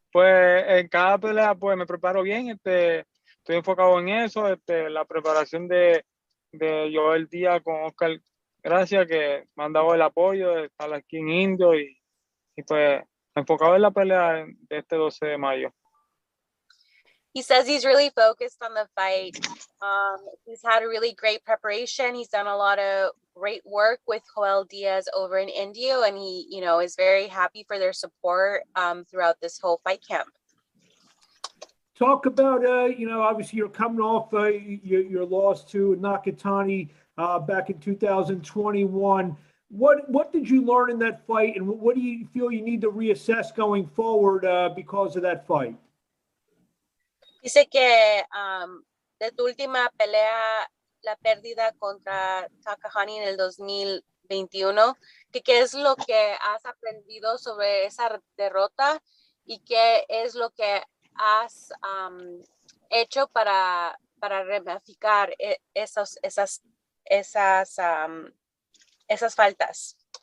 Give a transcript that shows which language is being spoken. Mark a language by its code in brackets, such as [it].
[es] Pues en cada pelea pues me preparo bien, estoy enfocado en eso, la preparación de Joel Díaz con Oscar, gracias que me han dado el apoyo de estar aquí en Indio y pues enfocado en la pelea de este 12 de mayo. [en] He says he's really focused on the fight. He's had a really great preparation. He's done a lot of great work with Joel Diaz over in Indio, and he, is very happy for their support throughout this whole fight camp. Talk about, obviously you're coming off your loss to Nakatani back in 2021. What did you learn in that fight, and what do you feel you need to reassess going forward because of that fight? [es] Dice que de tu última pelea, la pérdida contra Takahani en el 2021, ¿qué es lo que has aprendido sobre esa derrota y qué es lo que has hecho para ramificar esas faltas?